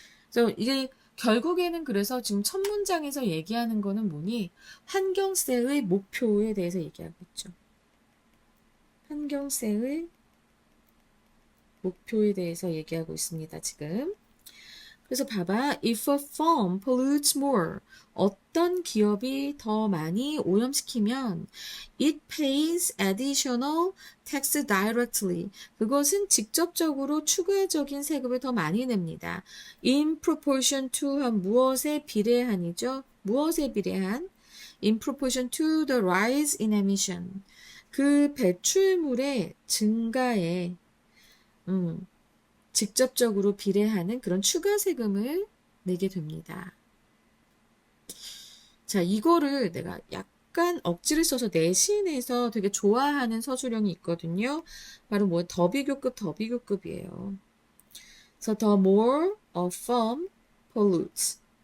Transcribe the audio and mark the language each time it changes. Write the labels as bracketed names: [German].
[Korean] 그래서 이게 결국에는 그래서 지금 첫 문장에서 얘기하는 거는 뭐니? 환경세의 목표에 대해서 얘기하고 있죠. 환경세의 목표에 대해서 얘기하고 있습니다, 지금. 그래서 봐봐. [English] If a firm pollutes more, [Korean] 어떤 기업이 더 많이 오염시키면 [English] it pays additional tax directly. [Korean] 그것은 직접적으로 추가적인 세금을 더 많이 냅니다. [English] In proportion to [Korean] 한 무엇에 비례한이죠? 무엇에 비례한? [English] In proportion to the rise in emission. [Korean] 그 배출물의 증가에 직접적으로 비례하는 그런 추가 세금을 내게 됩니다. 자, 이거를 내가 약간 억지를 써서 내신에서 되게 좋아하는 서술형이 있거든요. 바로 뭐 더비교급이에요. 그래서 [English] the more a firm pollutes.